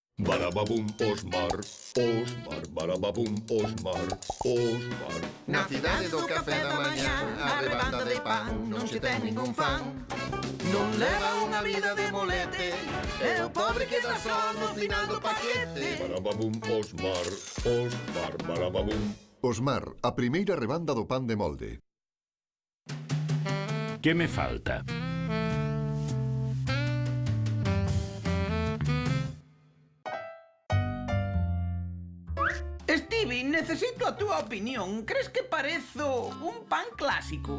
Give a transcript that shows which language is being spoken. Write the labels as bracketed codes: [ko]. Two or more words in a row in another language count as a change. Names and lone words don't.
[gl] Barababum, Osmar, Osmar, barababum, Osmar, Osmar. Na cidade do café da mañá, a rebanda de pan non se ten ningún fan. Non leva unha vida de molete, e o pobre queda só no final do paquete. Barababum, Osmar, Osmar, barababum. Osmar, a primeira rebanda do pan de molde. Que me falta? Stevie, necesito a túa opinión. Crees que parezo un pan clásico?